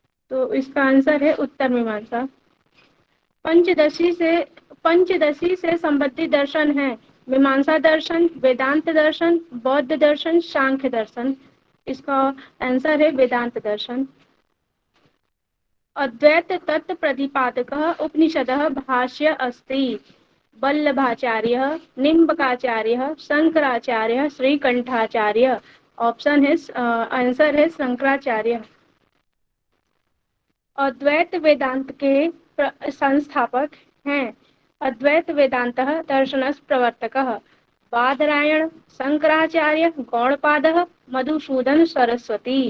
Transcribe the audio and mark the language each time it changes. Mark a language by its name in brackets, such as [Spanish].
[Hindi] तो इसका आंसर है उत्तर मीमांसा। पंचदशी से संबंधित दर्शन है मीमांसा दर्शन, वेदांत दर्शन, बौद्ध दर्शन, सांख्य दर्शन। इसका आंसर है वेदांत दर्शन। [Sanskrit] अद्वैत तत्व प्रतिपादकः उपनिषदः भाष्य अस्ति। वल्लभाचार्य, निम्बकाचार्य, शंकराचार्य, श्रीकंठाचार्य। [Hindi] ऑप्शन है आंसर है शंकराचार्य। अद्वैत वेदांत के संस्थापक हैं अद्वैत वेदांत दर्शन प्रवर्तक बादरायण, शंकराचार्य, गौड़पाद, मधुसूदन सरस्वती।